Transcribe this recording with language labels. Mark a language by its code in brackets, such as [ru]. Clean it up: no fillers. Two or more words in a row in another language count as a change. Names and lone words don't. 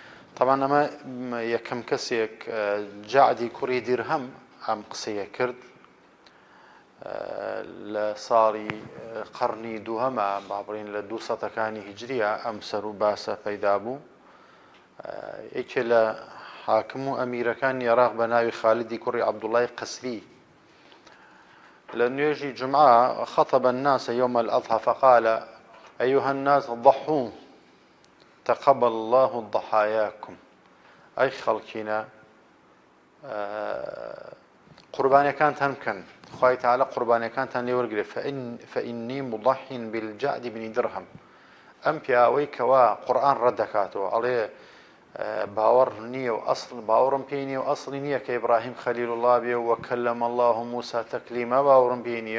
[ckb] طبعا ئەمە یەکەم کەسێک جعدی کوڕی دیرهەم ئەم قسەیە کرد لە ساڵی قەرنی دووهەمە با بڵێن لە 200ەکانی هیجریە ئەم سەر و باسە پەیدا بوو. یەکێ لە حاکم و ئەمیرەکانی عێراق بە ناوی خالدی کوڕی عەبدوڵای قەسری لە نوێژی جومعە [ar] خەطب الناس يوم الأضحى فقال أيها الناس ضحوا تقبل الله ضحاياكم. [ckb] أي خەڵکینە قوربانیەکانتان بکەن، خوای تەعالە قوربانیەکانتان لێ وەرگرێ. [ar] فإني مضح بالجعد بن درهم. [ckb] ئەم پیاوەی کەوا قورئان ڕەت دەکاتەوە ئەڵێ باوەڕ نییە و ئەسڵ باوەڕم پێی نییە و ئەسڵی نییە کە ئیبراهیم خەلیل الله بێ و [ar] وەکەلەم الله موسا تەکلیما، [ckb] باوەڕم پێی نییە.